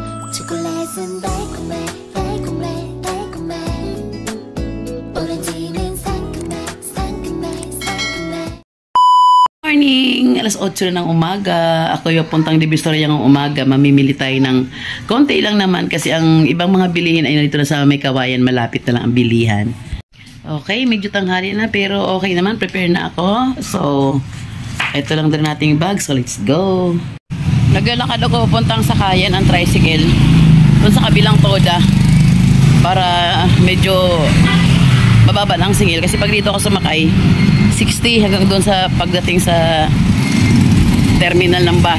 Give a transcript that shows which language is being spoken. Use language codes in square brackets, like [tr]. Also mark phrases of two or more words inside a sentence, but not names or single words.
[ko] 초콜릿은 달콤해 달콤해 달콤해 오렌지는 상큼해 상큼해 상큼해. [tl] Morning! Alas 8 na ng umaga. Ako yung puntang Divisoria ng umaga. Mamimili tayo ng konti lang naman kasi ang ibang mga bilihin ay nandito na sa may kawayan. Malapit na lang ang bilihan. Okay, medyo tanghali na pero okay naman. Prepare na ako. So, ito lang din nating bag. [en] So, let's go. [tl] Naglalakad ako puntang sakayan ang tricycle. Doon sa kabilang toda. Para medyo mababa lang singil. Kasi pag dito ako sumakay, 60 hanggang doon sa pagdating sa terminal ng bus.